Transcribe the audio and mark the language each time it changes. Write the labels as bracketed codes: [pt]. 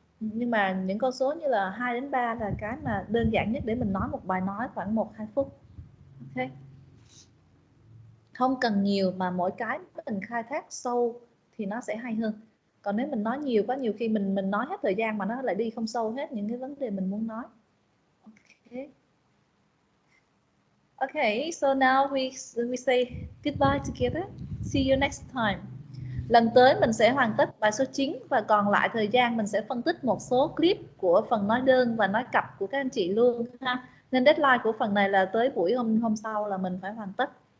[vi] Nhưng mà những con số như là 2 đến 3 là cái mà đơn giản nhất để mình nói một bài nói khoảng 1-2 phút. Ok. Không cần nhiều mà mỗi cái mình khai thác sâu thì nó sẽ hay hơn. Còn nếu mình nói nhiều quá, nhiều khi mình nói hết thời gian mà nó lại đi không sâu hết những cái vấn đề mình muốn nói. [en] Okay. Okay, so now we say goodbye together. See you next time. [vi] Lần tới mình sẽ hoàn tất bài số 9 và còn lại thời gian mình sẽ phân tích một số clip của phần nói đơn và nói cặp của các anh chị luôn ha. Nên deadline của phần này là tới buổi hôm sau là mình phải hoàn tất.